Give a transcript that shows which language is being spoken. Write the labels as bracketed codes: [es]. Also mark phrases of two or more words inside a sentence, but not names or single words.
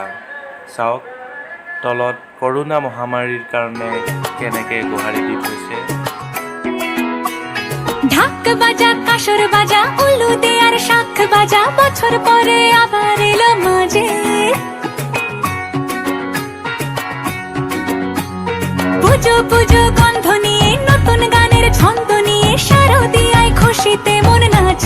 [as] চাওক তলত কৰোণা মহামাৰীৰ কাৰণে কেনেকৈ গোহাৰি দি থৈছে। [bn] ঢাক বাজা, কাসর বাজা, উলু দে আর শাখ বাজা, বছর পরে আবার এলো মাঝে। পুজো পুজো গন্ধ নিয়ে, নতুন গানের ছন্দ নিয়ে, শারদিয়ায় খুশিতে মন নাচে।